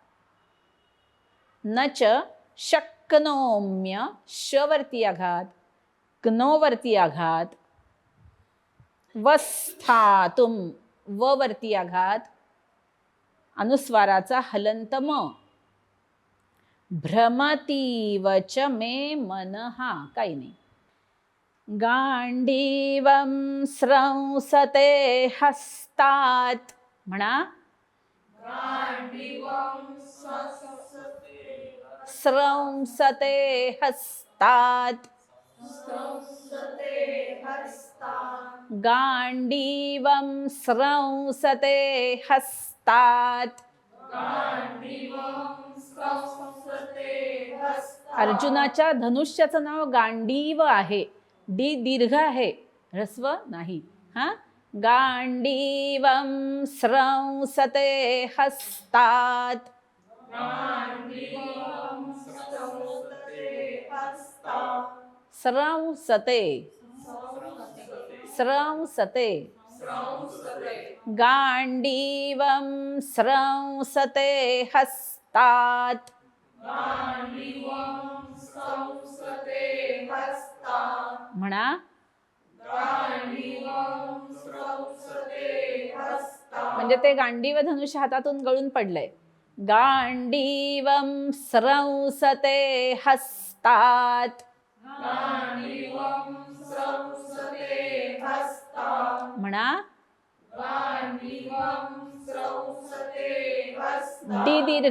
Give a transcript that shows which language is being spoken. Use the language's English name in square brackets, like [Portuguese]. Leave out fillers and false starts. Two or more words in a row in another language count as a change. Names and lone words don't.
[Sanskrit] न च शक्नोम्य [Marathi] शवरती आघात, क्नोवरती आघात. वस्थातुम ववरती आघात, अनुस्वाराचा हलंत म. [Sanskrit] भ्रमतीव च मे मनहा, [Marathi] काही नाही. [Sanskrit] गांडीवम स्रंसते हस्तात, [Marathi] म्हणा. [Sanskrit] स्रंसते हस्तात. गांडीवम स्रंसते हस्तात. [Marathi] अर्जुनाच्या धनुष्याचं नाव गांडीव आहे. डी दीर्घ आहे, ह्रस्व नाही. [Sanskrit] गांडीवम स्रंसते हस्तात. स्रंसते स्रंसते. गांडीवम स्रंसते हस्तात. [Marathi] म्हणा. म्हणजे ते गांडीव धनुष्य हातातून गळून पडलंय. [Sanskrit] गांडीवम स्रंसते हस्तात. [Marathi] म्हणा. डी दीर्घ.